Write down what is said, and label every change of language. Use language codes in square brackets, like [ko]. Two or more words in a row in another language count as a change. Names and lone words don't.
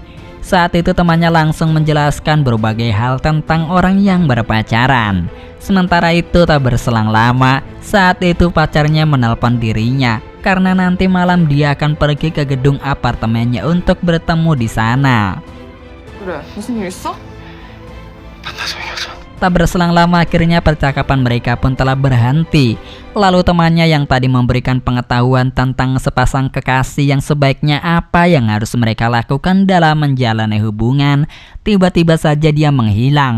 [id] Saat itu temannya langsung menjelaskan berbagai hal tentang orang yang berpacaran. Sementara itu tak berselang lama, saat itu pacarnya menelpon dirinya karena nanti malam dia akan pergi ke gedung apartemennya untuk bertemu di sana. [ko] 그래, 무슨 일 있어? [id] Tak berselang lama akhirnya percakapan mereka pun telah berhenti. Lalu temannya yang tadi memberikan pengetahuan tentang sepasang kekasih yang sebaiknya apa yang harus mereka lakukan dalam menjalani hubungan, tiba-tiba saja dia menghilang.